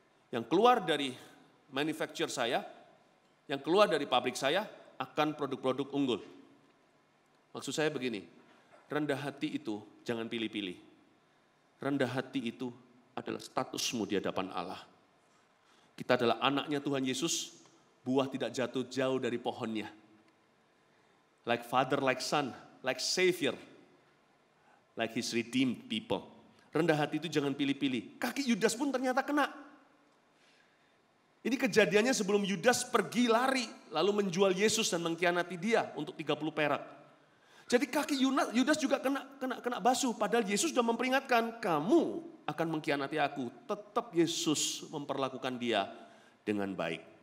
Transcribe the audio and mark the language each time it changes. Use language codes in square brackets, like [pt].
[id] Yang keluar dari manufacturer saya, yang keluar dari pabrik saya akan produk-produk unggul. Maksud saya begini, rendah hati itu jangan pilih-pilih. Rendah hati itu adalah statusmu di hadapan Allah. Kita adalah anaknya Tuhan Yesus, buah tidak jatuh jauh dari pohonnya. [en] Like father, like son, like savior, like his redeemed people. [id] Rendah hati itu jangan pilih-pilih. Kaki Yudas pun ternyata kena. Ini kejadiannya sebelum Yudas pergi lari, lalu menjual Yesus dan mengkhianati dia untuk 30 perak. Jadi kaki Yudas juga kena basuh, padahal Yesus sudah memperingatkan, kamu akan mengkhianati aku. Tetap Yesus memperlakukan dia dengan baik.